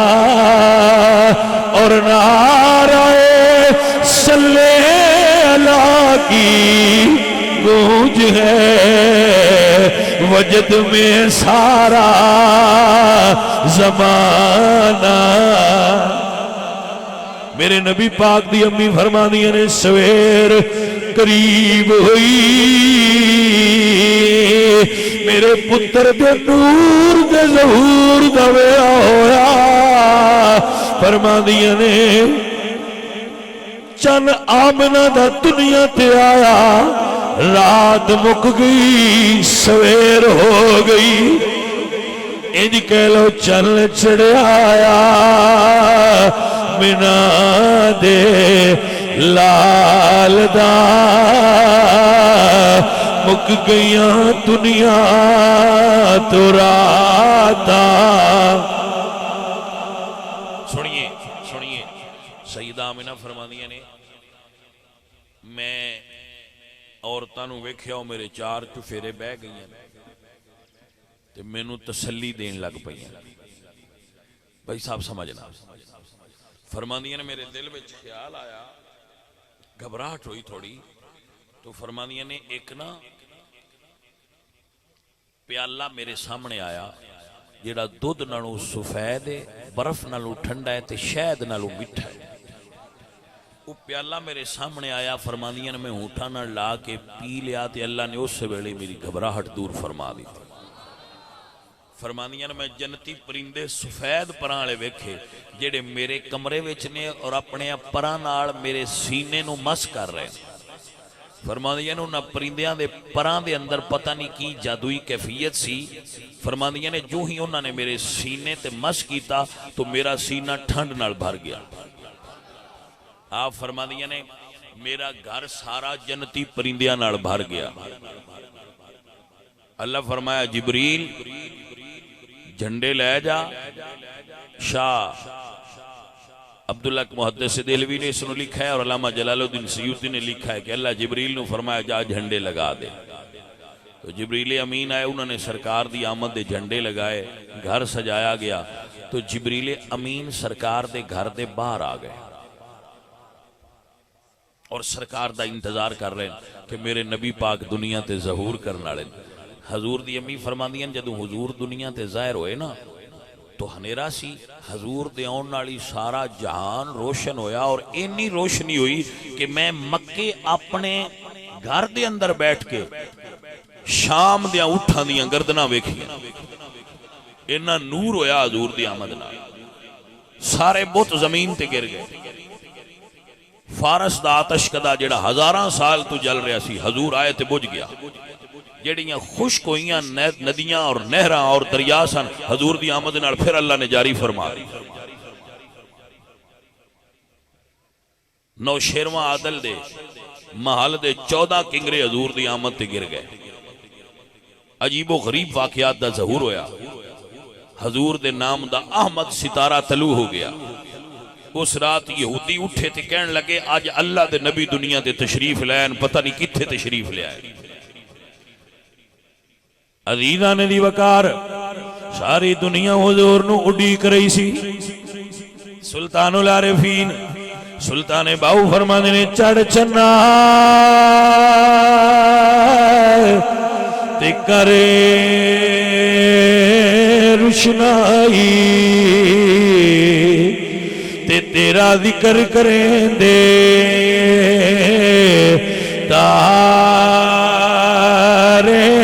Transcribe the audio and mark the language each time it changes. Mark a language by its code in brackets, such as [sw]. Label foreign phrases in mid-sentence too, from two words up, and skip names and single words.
[ur] اور نعرہ صلی اللہ کی گونج ہے, وجد میں سارا زمانہ. [pa] میرے نبی پاک دی امی فرماندیاں نے سویر قریب ہوئی میرے پتر دے نور دے ظہور دا ویلا ہویا. فرماندیاں نے چن آمنہ دا دنیا تے آیا رات مک گئی سویر ہو گئی. انج کہہ لو چل چڑھ آیا منا دے لال دا مک گئیاں دنیا تو راتا. سنیے سنیے سیدہ آمنہ فرماندیاں نے میں عورتاں نوں ویکھیا میرے چار چفیرے بہ گئیاں تے مینوں تسلی دین لگ پئیاں. بھائی صاحب سمجھنا. فرماندیاں نے میرے دل وچ خیال آیا گھبراہٹ ہوئی تھوڑی تو فرماندیاں نے ایک نا پیالہ میرے سامنے آیا جیڑا دودھ نالوں سفید ہے برف نالوں ٹھنڈا ہے تے شہد نالوں میٹھا ہے. [ur] وہ پیالہ میرے سامنے آیا. [pa] فرماندیاں نے میں ہونٹاں نال لا کے پی لیا تے اللہ نے اس ویلے میری گھبراہٹ دور فرما دی. فرماندیاں نے میں جنتی پرندے سفید پراں والے ویکھے جڑے میرے کمرے وچ نے اور اپنے پراں نال میرے سینے نو مس کر رہے ہیں. فرماندیاں نے انہاں پرندیاں دے پراں دے اندر پتہ نہیں کی جادوئی کیفیت سی. فرماندیاں نے جو ہی انہاں نے میرے سینے تے مس کیتا تو میرا سینہ ٹھنڈ نال بھر گیا. آپ فرماندیاں نے میرا گھر سارا جنتی پرندیاں نال بھر گیا. اللہ فرمایا جبریل جھنڈے لے جا. [ur] شاہ عبداللہ محدث دہلوی نے اس نے لکھا ہے اور علامہ جلال الدین سیوطی نے لکھا ہے کہ اللہ جبریل نے فرمایا جا جھنڈے لگا دے. [pa] تو جبریل امین آئے انہوں نے سرکار دی آمد دے جھنڈے لگائے گھر سجایا گیا. تو جبریل امین سرکار دے گھر دے باہر آ گئے اور سرکار دا انتظار کر رہے ہیں کہ میرے نبی پاک دنیا تے ظہور کرنے والے. حضور دی امی فرماندیاں جدوں حضور دنیا تے ظاہر ہوئے نا تو ہنیرا سی. حضور دے آن والی سارا جہان روشن ہویا اور اینی روشنی ہوئی کہ میں مکے اپنے گھر دے اندر بیٹھ کے شام دیاں اٹھاں دیاں گردناں ویکھیاں. اینا نور ہویا حضور دی آمد نال. سارے بت زمین تے گر گئے. فارس دا آتش کدا جڑا ہزاراں سال تو جل رہا سی حضور آئے تے بجھ گیا. جڑیاں خشک ہوئیاں ندیاں اور نہراں اور دریا سن حضور دی آمد نال پھر اللہ نے جاری فرما دی. نوشیرواں عادل دے محل دے 14 کنگرے حضور دی آمد تے گر گئے. عجیب و غریب واقعات دا ظہور ہویا. حضور دے نام دا احمد ستارہ طلوع ہو گیا. اس رات یہودی اٹھے تے کہن لگے آج اللہ دے نبی دنیا تے تشریف لائن پتہ نہیں کتھے تشریف لے آئے. عزیزان دی وقار ساری دنیا حضور نو اڈیک رہی سی. سلطان العارفین سلطان باؤ فرماندے نے چڑھ چنا تے کرے روشنائی تے تیرا ذکر کریں دے تارے